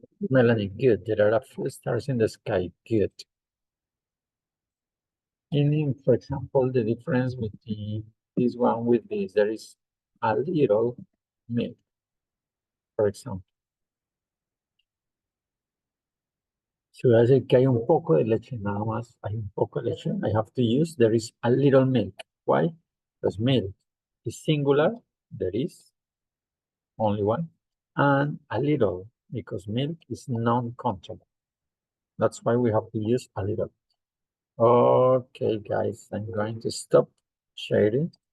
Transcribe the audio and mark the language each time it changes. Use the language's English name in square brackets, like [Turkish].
[English] Melanie, good. There are a few stars in the sky. Good. Meaning, for example, the difference between this one with this, there is a little milk, for example. [Spanish] Si voy a decir que hay un poco de leche, nada más, hay un poco de leche, [English] I have to use, there is a little milk. Why? Because milk is singular, there is only one, and a little, because milk is non-countable. That's why we have to use a little. Okay, guys, I'm going to stop sharing.